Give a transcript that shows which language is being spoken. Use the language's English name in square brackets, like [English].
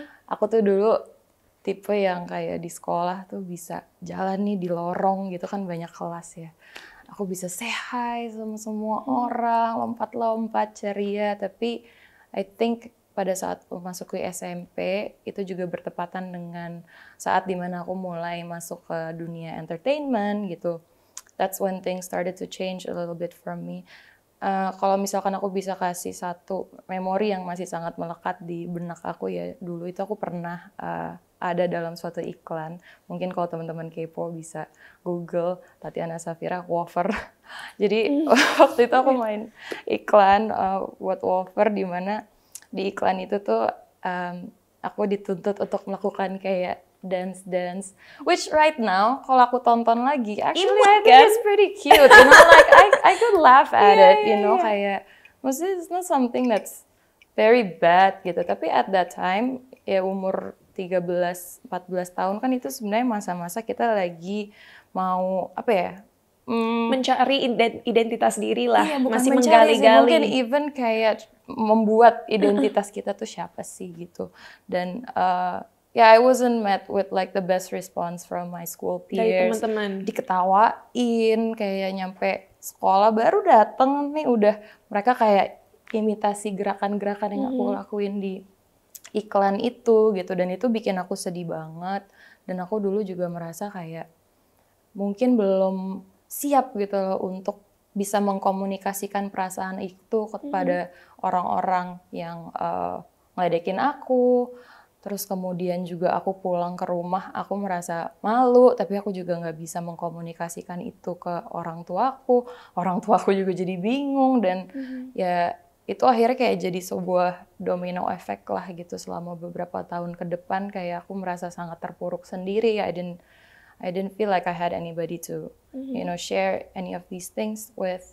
[Indonesian] Aku tuh dulu tipe yang kayak di sekolah tuh bisa jalan nih di lorong gitu kan, banyak kelas ya. Aku bisa [English] say hi [Indonesian] sama semua orang, lompat-lompat, ceria. Tapi [English] I think [Indonesian] pada saat masuk ke SMP, itu juga bertepatan dengan saat dimana aku mulai masuk ke dunia entertainment gitu. [English] That's when things started to change a little bit from me. [Indonesian] Kalau misalkan aku bisa kasih satu memori yang masih sangat melekat di benak aku ya, dulu itu aku pernah ada dalam suatu iklan. Mungkin kalau teman-teman kepo bisa Google Tatiana Safira wafer. Jadi waktu itu aku main iklan buat wafer, di mana di iklan itu tuh aku dituntut untuk melakukan kayak dance, [English] which right now [Indonesian] kalau aku tonton lagi, [English] actually I think it's pretty cute, you know, [Indonesian] like I could laugh at it, you know, kayak maksudnya [English] it's not something that's very bad [Indonesian] gitu, tapi [English] at that time [Indonesian] ya umur 13-14 tahun kan itu sebenarnya masa-masa kita lagi mau apa ya? Mencari identitas diri lah, Iya, bukan masih mencari sih, menggali-gali. mungkin even kayak membuat identitas kita tuh siapa sih gitu. [English] Dan I wasn't met with like the best response from my school [Indonesian] Dari [English] peers. [Indonesian] teman-teman. Diketawain, kayak nyampe sekolah baru dateng nih udah mereka kayak imitasi gerakan-gerakan yang aku lakuin di iklan itu gitu. Dan itu bikin aku sedih banget. Dan aku dulu juga merasa kayak mungkin belum siap gitu loh untuk bisa mengkomunikasikan perasaan itu kepada orang-orang yang ngeledekin aku. Terus kemudian juga aku pulang ke rumah, aku merasa malu, tapi aku juga nggak bisa mengkomunikasikan itu ke orang tuaku. Orang tuaku juga jadi bingung dan ya itu akhirnya kayak jadi sebuah domino effect lah gitu selama beberapa tahun ke depan. Kayak aku merasa sangat terpuruk sendiri. [English] I didn't feel like I had anybody to, share any of these things with.